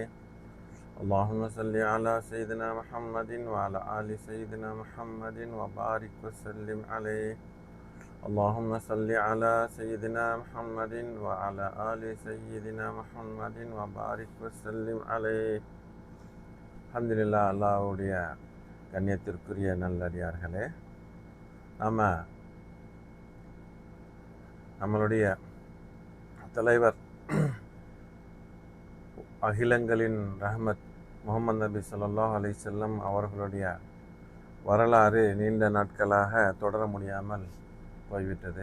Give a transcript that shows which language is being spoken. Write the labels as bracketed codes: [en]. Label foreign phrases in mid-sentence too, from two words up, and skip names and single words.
[ar] اللهم صل على سيدنا محمد وعلى آل سيدنا محمد وبارك وسلم عليه. اللهم صل على سيدنا محمد وعلى آل سيدنا محمد وبارك وسلم عليه. [ta] அல்ஹம்துலில்லாஹ். அல்லாஹ்வுடைய கண்ணியத்திற்குரிய நல்லடியார்களே, நம்மளுடைய தலைவர் அகிலங்களின் ரஹ்மத் முஹம்மது நபி [ar] صلى الله عليه وسلم [ta] அவர்களுடைய வரலாறு நீண்ட நாட்களாக தொடர முடியாமல் போய்விட்டது.